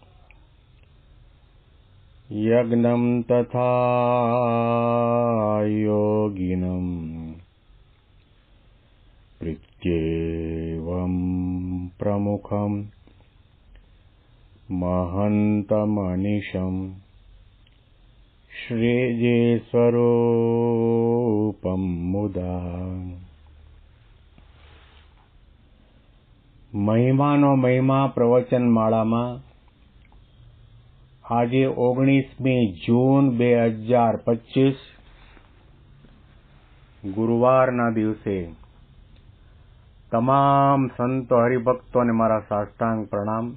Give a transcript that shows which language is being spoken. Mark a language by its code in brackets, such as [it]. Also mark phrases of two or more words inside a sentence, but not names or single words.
[sa] यज्ञं तथा योगिनं प्रत्येवं प्रमुखं महन्तमनिशं श्रीजीस्वरूपं मुदा। [gu] મહિમાનો મહિમા પ્રવચન માળામાં આજે 19મી જૂન 2025 ગુરુવારના દિવસે તમામ સંતો હરિભક્તોને મારા સાષ્ટાંગ પ્રણામ.